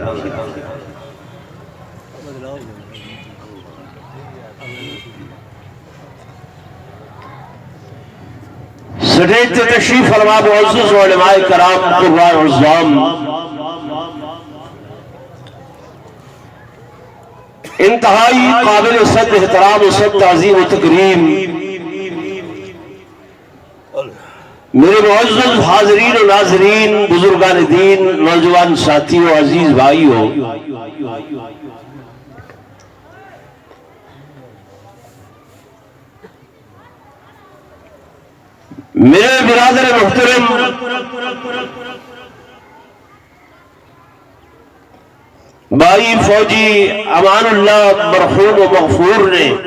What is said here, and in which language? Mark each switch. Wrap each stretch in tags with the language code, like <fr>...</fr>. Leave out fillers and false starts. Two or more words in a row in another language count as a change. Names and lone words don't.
<pa>سٹیج تے تشریف فرما معزز علماء کرام قرآن عظام</pa> <ur>انتہائی قابل صد احترام و صد تعظیم و تکریم میرے معزز حاضرین و ناظرین بزرگان دین نوجوان ساتھیوں عزیز بھائیوں میرے برادر محترم بھائی فوجی امان اللہ مرحوم و مغفور نے</ur>